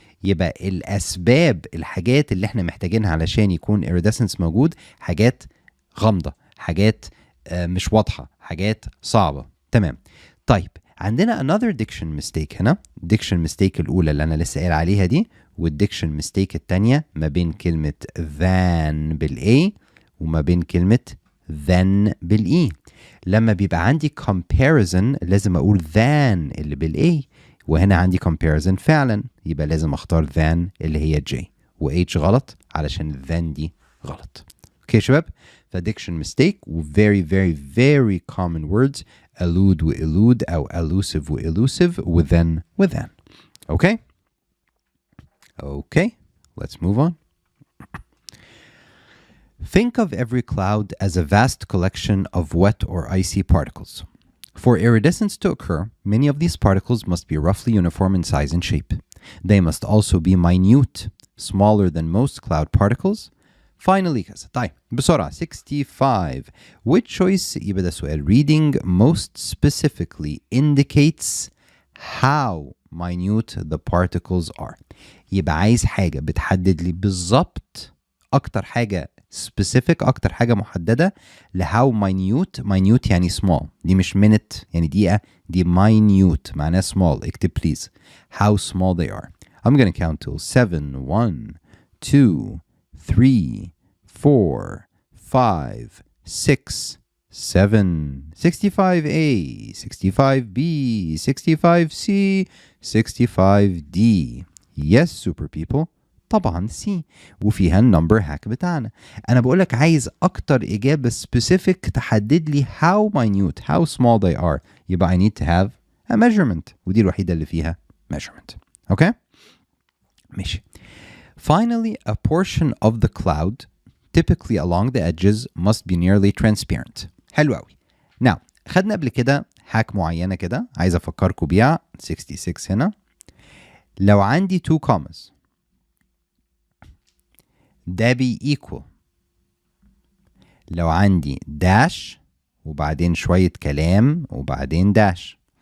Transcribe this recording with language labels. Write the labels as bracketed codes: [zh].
[ar] يبقى الاسباب، الحاجات اللي احنا محتاجينها علشان يكون iridescence موجود، حاجات غامضة، حاجات مش واضحة، حاجات صعبة. تمام. طيب عندنا [en] another diction mistake [ar] هنا. diction mistake الأولى اللي أنا لسه قايل عليها دي، والdiction mistake التانية ما بين كلمة than بالA وما بين كلمة then بالE. لما بيبقى عندي comparison لازم أقول than اللي بالA، وهنا عندي comparison فعلا، يبقى لازم أختار than اللي هي J، و H غلط علشان then دي غلط. اوكي شباب؟ [en] فdiction mistake و very very very common words allude و elude أو elusive و elusive و then و then. Okay? Okay, let's move on. Think of every cloud as a vast collection of wet or icy particles. For iridescence to occur, many of these particles must be roughly uniform in size and shape. They must also be minute, smaller than most cloud particles. Finally [ar] كذا. طيب بسرعة 65. [en] Which choice [ar] يبقى ده سؤال. [en] Reading most specifically indicates how minute the particles are. [ar] يبقى عايز حاجة بتحدد لي بالظبط، أكتر حاجة specific، أكتر حاجة محددة ل [en] how minute. [ar] minute يعني small، دي مش minute يعني دقيقة، دي minute معناها small. اكتب [en] please how small they are. I'm gonna count till 7 1 2 3 4 5 6 7 65A 65B 65C 65D. Yes super people، [ar] طبعا C، وفيها النمبر هاك بتاعنا. انا بقولك عايز اكتر اجابة specific تحدد لي [en] how minute how small they are، [ar] يبقى [en] I need to have a measurement، [ar] ودي الوحيدة اللي فيها measurement. اوكي؟ ماشي. [en] Finally, a portion of the cloud, typically along the edges, must be nearly transparent. [ar] حلو قوي. [en] Now, [ar] خدنا قبل كده hack معينة كده عايز أفكركم بيها 66 هنا. لو عندي 2 commas ده بي equal لو عندي dash وبعدين شوية كلام وبعدين dash.